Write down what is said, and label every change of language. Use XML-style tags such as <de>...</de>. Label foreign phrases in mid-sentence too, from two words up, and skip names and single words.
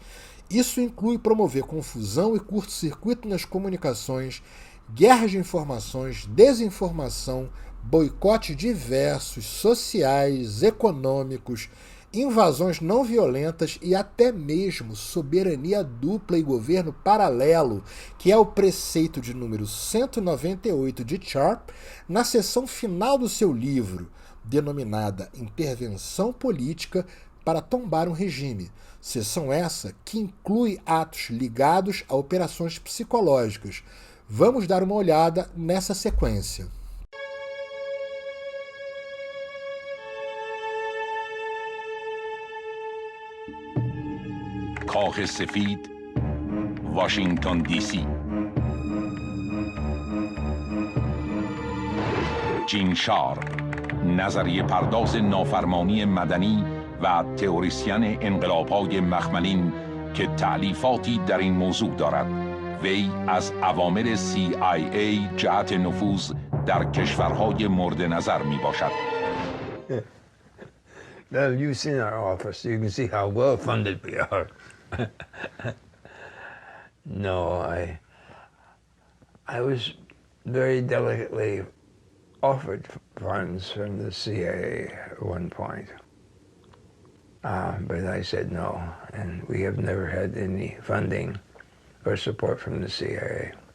<pt>Isso inclui promover confusão e curto-circuito nas comunicações, guerras de informações, desinformação, boicotes diversos, sociais, econômicos, invasões não violentas e até mesmo soberania dupla e governo paralelo, que é o preceito de número 198 de Sharp, na seção final do seu livro, denominada Intervenção Política para Tombar um Regime. Seção essa que inclui atos ligados a operações psicológicas. Vamos dar uma olhada nessa sequência.</pt> <fa>کاخ سفید واشنگتن دی سی جین شارپ نظریه پرداز نافرمانی مدنی و تئوریسین انقلاب‌های مخملین که تألیفاتی در این موضوع دارد. وی از اوامر CIA جهت نفوذ در کشورهای مورد نظر می باشد.</fa> <en>Well, you've seen our office, so you can see how well funded we are. No, I was very delicately offered funds from the CIA at one point. But I said no, and we have never had any funding or support from the CIA.</en>